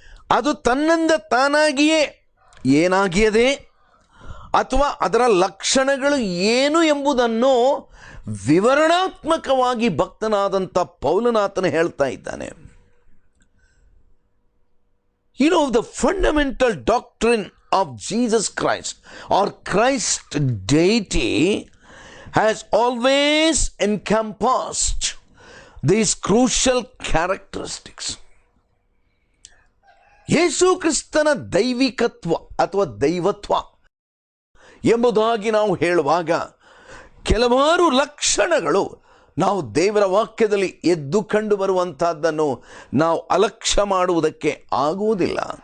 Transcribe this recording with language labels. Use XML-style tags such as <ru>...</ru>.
<kn>ಅದು ತನ್ನಿಂದ ತಾನಾಗಿಯೇ ಏನಾಗಿಯದೆ ಅಥವಾ ಅದರ ಲಕ್ಷಣಗಳು ಏನು ಎಂಬುದನ್ನು ವಿವರಣಾತ್ಮಕವಾಗಿ ಭಕ್ತನಾದಂಥ ಪೌಲನಾತನು ಹೇಳ್ತಾ ಇದ್ದಾನೆ.</kn> <en>The fundamental doctrine of Jesus Christ or Christ's deity has always encompassed these crucial characteristics.</en> <kn>ಯೇಸು ಕ್ರಿಸ್ತನ ದೈವಿಕತ್ವ ಅಥವಾ ದೈವತ್ವ ಎಂಬುದಾಗಿ ನಾವು ಹೇಳುವಾಗ ಕೆಲವಾರು ಲಕ್ಷಣಗಳು ನಾವು ದೇವರ ವಾಕ್ಯದಲ್ಲಿ ಎದ್ದು ಕಂಡು ಬರುವಂತಹದ್ದನ್ನು ನಾವು ಅಲಕ್ಷ್ಯ ಮಾಡುವುದಕ್ಕೆ ಆಗುವುದಿಲ್ಲ.</kn>